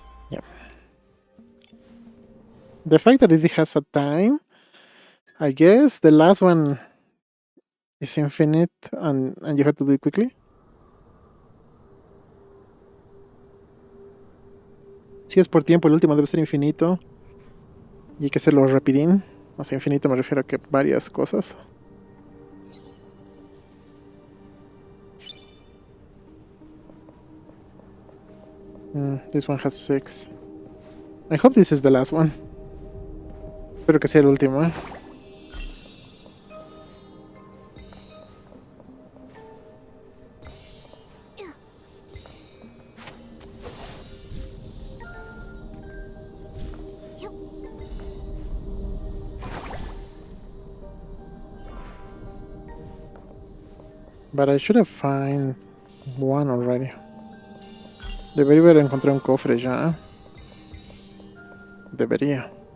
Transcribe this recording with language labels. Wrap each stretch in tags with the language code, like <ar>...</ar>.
<en>Yeah. The fact that it has a time, I guess the last one is infinite and you have to do it quickly.</en> <es>Si es por tiempo, el último debe ser infinito. Y hay que hacerlo rapidín. O sea, infinito me refiero a que varias cosas.</es> <en>This one has 6. I hope this is the last one.</en> <es>Espero que sea el último, ¿eh?</es> <en>But I should have found one already.</en> <es>Debería haber encontrado un cofre ya. Debería.</es>